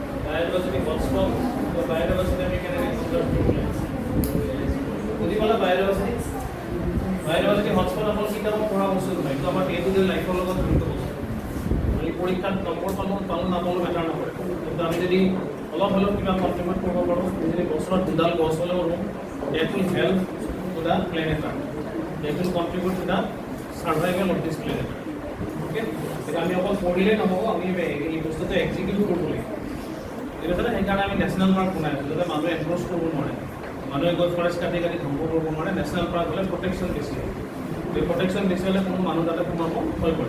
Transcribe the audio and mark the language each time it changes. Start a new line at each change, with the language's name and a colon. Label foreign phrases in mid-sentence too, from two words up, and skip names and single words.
English: biodiversity hotspot,
Assamese: so biodiversity আমি কেনেকৈ কনজাৰ্ভ কৰিব লাগে বুজি পালা
English: biodiversity hotspot
Assamese: আমাৰ কিতাপত পঢ়া বস্তু নহয়, এইটো আমাৰ
English: day to day life's
Assamese: লগত জড়িত বস্তু। আমি পৰীক্ষাত নম্বৰ পালোঁ নাপালোঁ মেটাৰ নকৰে, কিন্তু আমি যদি অলপ হ'লেও কিবা কণ্ট্ৰিবিউট কৰিব পাৰোঁ, যদি বছৰত দুডাল গছ হ'লেও ৰুওঁ,
English: that will help to the planet Earth, that will contribute to the survival of this planet।
Assamese: okay, এটা আমি অকল পঢ়িলে নহ'ব, আমি এই বস্তুটো এক্সিকিউট কৰিব লাগিব। ঠিক আছে, সেইকাৰণে আমি
English: national park
Assamese: বনাই আছোঁ, যাতে মানুহে এনক্ৰ'চ কৰিব নোৱাৰে, মানুহে গৈ ফৰেষ্ট কাটি ধ্বংস কৰিব নোৱাৰে।
English: national park
Assamese: হ'লে প্ৰটেকশ্যন বেছি হয়, এই প্ৰটেকশ্যন বেছি হ'লে কোনো মানুহ তাতে সোমাব ভয় কৰে।